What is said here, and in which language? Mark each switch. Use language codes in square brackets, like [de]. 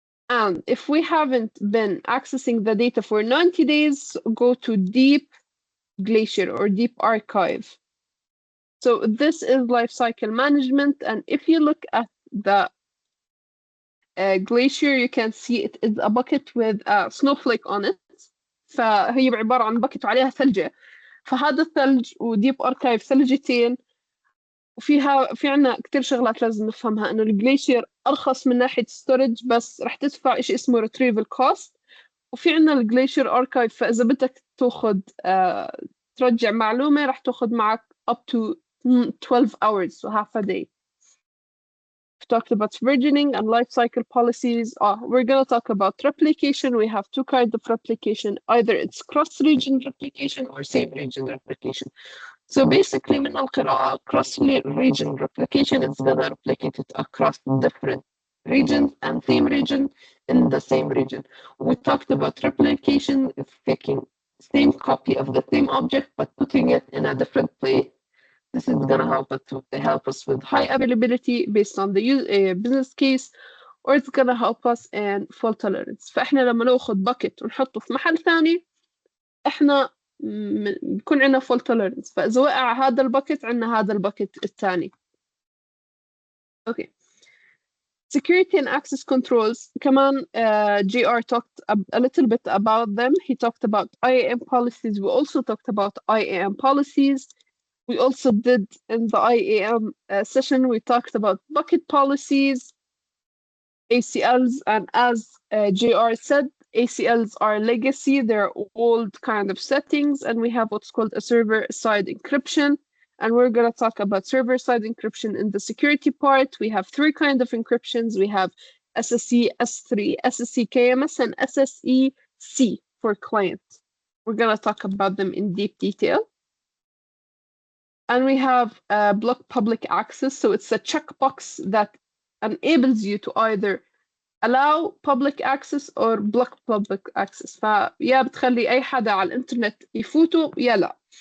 [en] And if we haven't been accessing the data for 90 days, go to Deep Glacier or Deep Archive. So this is lifecycle management. And if you look at the Glacier, you can see it is a bucket with a snowflake on it. [ar] فهي عبارة عن باكت وعليها ثلجة. فهذا الثلج وديب أركايف ثلجتين. في عنا كتير شغلات لازم نفهمها، إنه الجليشير أرخص من ناحية ستورج، بس رح تدفع إشي اسمه retrieval cost. وفي عنا الجليشير أركايف، فإذا بدك تاخد ترجع معلومة رح تاخد معك [en] up to 12 hours, so half a day. We talked about versioning and lifecycle policies. We're going to talk about replication. We have two kinds of replication. Either it's cross-region replication or same-region replication. So basically, [ar] من القراءة [en] cross-region replication is going to replicate it across different regions and same region in the same region. We talked about replication is taking same copy of the same object but putting it in a different place. This is going to help us with high availability based on the business case, or it's going to help us in fault tolerance. [ar] فإحنا لما ناخد bucket ونحطه في محل ثاني إحنا بيكون عندنا fault tolerance. فإذا وقع هذا الباكت عندنا هذا الباكت الثاني. [en] Okay. Security and access controls. [ar] كمان [en] JR talked a little bit about them. He talked about IAM policies. We also talked about IAM policies. We also did in the IAM session, we talked about bucket policies, ACLs, and as JR said, ACLs are legacy, they're old kind of settings, and we have what's called a server-side encryption. And we're going to talk about server-side encryption in the security part. We have three kinds of encryptions. We have SSE S3, SSE KMS, and SSE C for client. We're going to talk about them in deep detail. And we have block public access. So it's a checkbox that enables you to either allow public access or block public access. [ar] فيا بتخلي أي حدا على الإنترنت يفوتوا يا لا.